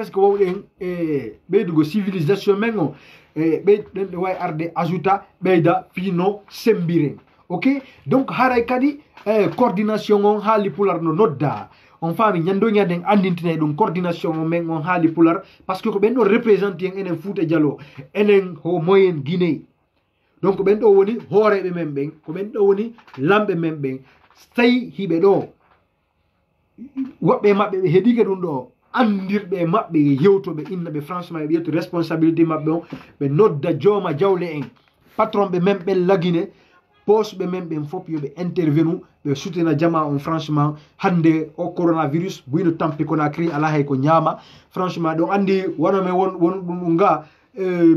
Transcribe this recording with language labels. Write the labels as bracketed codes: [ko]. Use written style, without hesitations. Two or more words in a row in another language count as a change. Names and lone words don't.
[ff] ko wawɗen e ɓeydugo civilisation men on e ɓeyɗen ɗe wawi arde ajouta ɓeyda fino sembiren ok donc haray kadi coordination on haali pular no nodda on faami ñando ñaden andintine ɗum coordination o men on haali pular [fr] par ce que [ff] ko ɓen ɗo représenté en enen Fouta Diallo enen ho [fr] moyen Guinée [ff] donc ɓen ɗo woni hooreɓe men ɓen ko ɓen ɗo woni lamɓe men ɓen tawi hiɓe ɗo woɓɓe maɓɓe ɓe heeɗike ɗum ɗo andirɓe maɓɓe yewtoɓe innaɓe franchement ɓe ƴettu responsabilité maɓɓe on ɓe nodda jooma jawle en patron ɓe men ɓen lagine posɓe men ɓen fof yoɓe intervenu ɓe soutina jama on franchement hande o coronavirus buyno tampi Conakry ala hay ko ñaama franchement ɗon andi wonome won ɗum nga mi